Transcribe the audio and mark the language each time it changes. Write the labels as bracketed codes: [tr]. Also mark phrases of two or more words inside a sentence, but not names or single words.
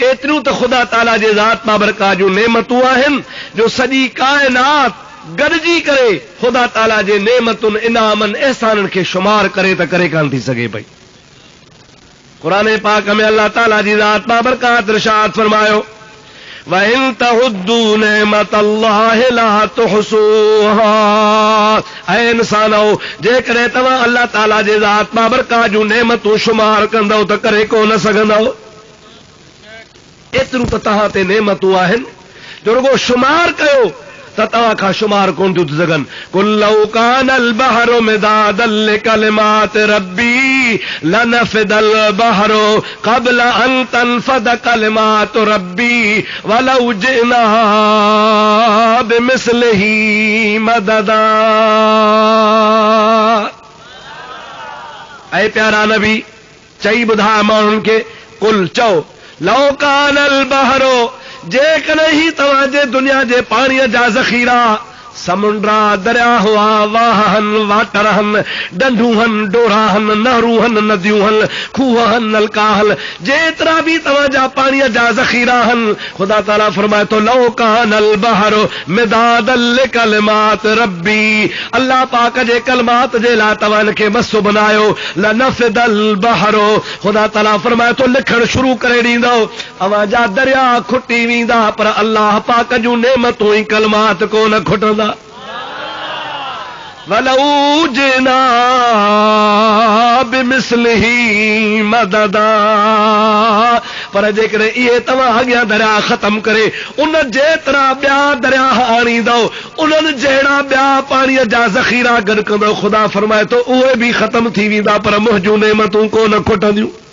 [sd] एतिरियूं त ख़ुदा ताला जे ज़ात बाबरकात जूं नेमतूं आहिनि जो सॼी काइनात गॾिजी करे ख़ुदा ताला जे नेमतुनि इनामनि एहसाननि खे शुमार करे त करे कान थी सघे पई। क़ुरान पाक में अल्लाह ताला जी ज़ात बाबरकात इरशाद फरमायो [ar] وإن تعدوا نعمة الله لا تحصوها, [sd] ऐ इंसानो जेकॾहिं तव्हां अल्लाह ताला जे ज़ात बाबरकात जूं नेमतूं शुमार कंदव त करे कोन सघंदव। एतिरियूं त तव्हां ते नेमतूं आहिनि जो रुगो शुमार कयो त तव्हां खां शुमार कोन थियूं थी सघनि। [ar] قل لو كان البحر مدادا لكلمات ربي لنفد البحر قبل أن تنفد كلمات ربي ولو جئنا بمثله مددا. [sd] ऐ प्यारा नबी चई ॿुधाए माण्हुनि खे, कुल चओ [ar] لو كان البحر, [sd] जेकॾहिं ही तव्हांजे दुनिया जे पाणीअ जा ज़ख़ीरा समुंडा दरिया हुआ, वाहनि वाटर हन, डंडूं हन, डोरा हन, नहरूं हन, नदियूं हन, खूह हन, नलका हन, जेतिरा बि तव्हांजा पाणीअ जा ज़ख़ीरा हन, ख़ुदा ताला फरमाए थो [ar] لو كان البحر مدادا لكلمات ربي, [sd] अल्लाह पाक जे कलमात जे लाइ तव्हां इनखे मसो बनायो, [ar] لنفد البحر, [sd] ख़ुदा ताला फरमाए थो लिखण शुरू करे ॾींदो, अवांजा दरिया खुटी वेंदा पर अल्लाह पाक जूं नेमतूं ऐं कलमात कोन खुटंदा। [ar] ولو جئنا بمثله مددا, [sd] पर जेकॾहिं इहे तव्हां अॻियां दरिया ख़तम करे उन जेतिरा ॿिया दरिया आणींदव, उन्हनि जहिड़ा ॿिया पाणीअ जा ज़ख़ीरा गॾु कंदव, ख़ुदा फरमाए थो उहे बि ख़तम थी वेंदा पर मुंहिंजूं नेमतूं कोन खुटंदियूं।